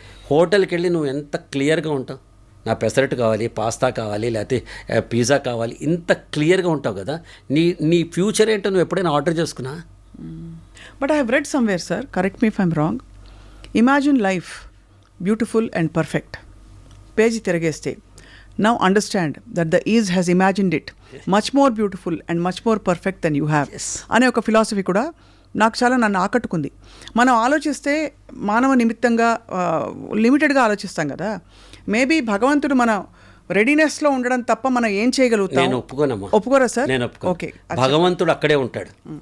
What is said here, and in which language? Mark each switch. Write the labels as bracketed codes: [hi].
[te] హోటల్కి వెళ్ళి నువ్వు ఎంత క్లియర్గా ఉంటావు, నా పెసరట్టు కావాలి, పాస్తా కావాలి, లేకపోతే పిజ్జా కావాలి, ఇంత క్లియర్గా ఉంటావు కదా. నీ ఫ్యూచర్ ఏంటో నువ్వు ఎప్పుడైనా ఆర్డర్ చేసుకున్నా? [en] But I have read somewhere sir, correct me if I'm wrong, imagine life beautiful and perfect. [te] Page తిరగేస్తే, [en] now understand that the ease has imagined it much more beautiful and much more perfect than you have. [te] అనే ఒక philosophy కూడా నాకు చాలా నన్ను ఆకట్టుకుంది. మనం ఆలోచిస్తే మానవ నిమిత్తంగా లిమిటెడ్గా ఆలోచిస్తాం కదా. మేబీ భగవంతుడు మన రెడీనెస్లో ఉండడం తప్ప మనం ఏం చేయగలుగుతాం? నేను ఒప్పుకోనమ్మా. ఒప్పుకోరా సార్? నేను ఒప్పుకోను. [en] okay, [te] భగవంతుడు అక్కడే ఉంటాడు.